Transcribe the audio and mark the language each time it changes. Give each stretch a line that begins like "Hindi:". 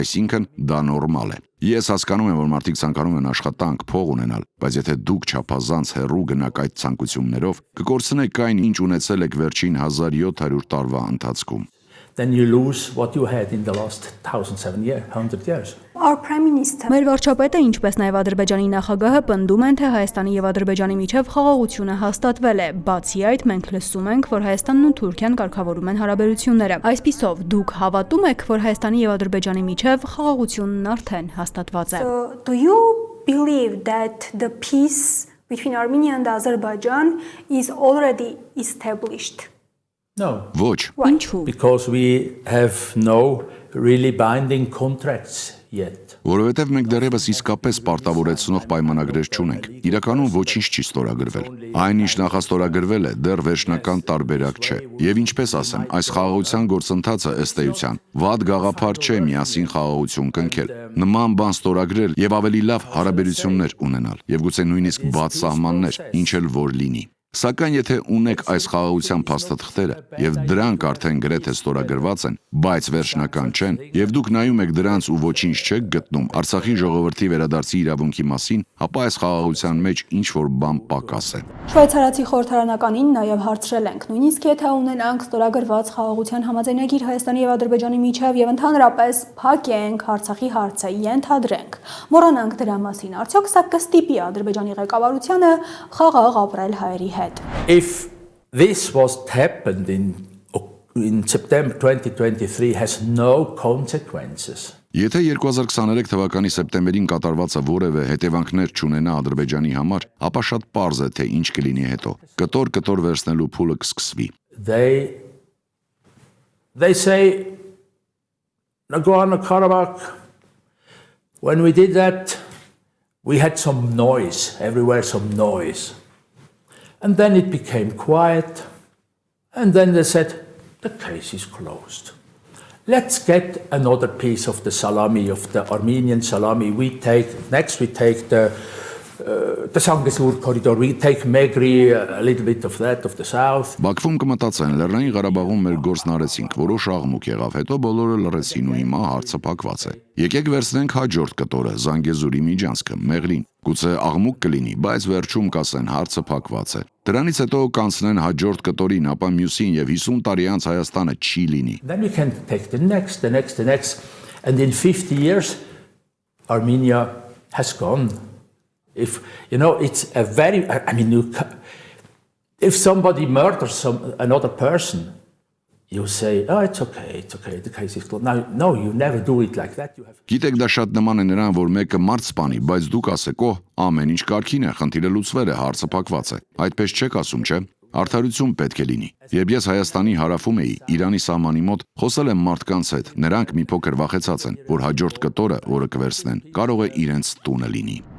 Armenian: Այսինքն դա նորմալ է։ Ես հասկանում եմ, որ մարդիկ ցանկանում են աշխատանք, փող ունենալ, բայց եթե դուք չափազանց հեռու գնաք այդ ցանկություններով, կկորցնեք այն, ինչ ունեցել եք վերջին 1700 տարվա ընթացքում։
English: Then you lose what you had in the last 100 years. Our Prime Minister
Armenian: Մեր վարչապետը, ինչպես նաև Ադրբեջանի նախագահը պնդում են, թե Հայաստանի եւ Ադրբեջանի միջև խաղաղությունը հաստատվել է։ Բացի այդ, մենք լսում ենք, որ Հայաստանն ու Թուրքիան կարգավորում են հարաբերությունները։ Այսպիսով, դուք հավատում եք, որ Հայաստանի եւ Ադրբեջանի միջև խաղաղությունն արդեն հաստատված է։
English: So, do you believe that the peace between Armenia and Azerbaijan is already established? No.
Armenian: Ոչ։ Ինչու՞։
English: Because we have no really binding contracts yet.
Armenian: Որովհետև մենք դեռևս իսկապես պարտավորեցնող պայմանագրեր չունենք։ Իրականում ոչինչ չի ստորագրվել։ Այն ինչ նախաստորագրվել է, դեռ վերջնական տարբերակ չէ։ Եվ ինչպես ասեմ, այս խաղաղության գործընթացը ըստ էության վատ գաղափար չէ միասին խաղաղություն կնքել։ Նման բան ստորագրել եւ ավելի լավ հարաբերություններ ունենալ, եւ գուցե նույնիսկ բաց սահմաններ, ինչ էլ որ լինի։ Սակայն եթե ունեք այս խաղաղության փաստաթղթերը եւ դրանք արդեն գրեթե ստորագրված են, բայց վերջնական չեն, եւ դուք նայում եք դրանց ու ոչինչ չեք գտնում Արցախի ժողովրդի վերադարձի իրավունքի մասին, ապա այս խաղաղության մեջ ինչ որ բան պակաս է։ Շվեյցարացի խորհրդարանականին նաև հարցրել ենք, նույնիսկ եթե ունենանք ստորագրված խաղաղության համաձայնագիր Հայաստանի եւ Ադրբեջանի միջև եւ ընդհանրապես փակենք Արցախի հարցը, ենթադրենք, մոռանանք դրա մասին, արդյոք սա կստիպի Ադրբեջանի ղեկավարությանը խաղաղ ապրել հայերի հետ։
English: If this was happened in September 2023 has no consequences.
Armenian: Եթե 2023 թվականի սեպտեմբերին կատարվածը որևէ հետևանքներ չունենա Ադրբեջանի համար, ապա շատ պարզ է, թե ինչ կլինի հետո։ Կտոր վերցնելու փուլը կսկսվի։
English: They say Nagorno-Karabakh, when we did that, we had some noise, everywhere some noise. And then it became quiet, and then they said, the case is closed. Let's get another piece of the salami, of the Armenian salami. We take the Sangasur corridor, we take Megri, a little bit of that, of the south.
Armenian: Բաքվում կմտածեն, Լեռնային Ղարաբաղում մեր գործն արեցինք, որոշ աղմուկ եղավ, հետո բոլորը լռեցին ու հիմա հարցը փակված է։ Եկեք վերցնենք հաջորդ կտորը, Զանգեզուրի միջանցքը, Մեղրին։ Գուցե աղմուկ կլինի, բայց վերջում կասեն հարցը փակված է։ Դրանից հետո կանցնեն հաջորդ կտորին, ապա մյուսին եւ 50 տարի անց Հայաստանը չի լինի։
English: Then we can take the next, and in 50 years Armenia has gone. If you know, it's a very, I mean, if somebody murders another person, you say, oh, it's okay, the case is closed. No, you never do it like that. You have.
Armenian: Գիտեք, դա շատ նման է նրան, որ մեկը մարդ սպանի, բայց դուք ասեք, օ, ամեն ինչ կարգին է, խնդիրը լուծվել է, հարցը փակված է։ Այդպես չեք ասում, չէ՞։ Արդարություն պետք է լինի։ Երբ ես Հայաստանի հարավում էի, Իրանի սահմանի մոտ, խոսել եմ մարդկանց հետ, նրանք մի փոքր վախեցած են, որ հաջորդ կտորը, որը կվերցնեն, կարող է իրենց տունը լինի։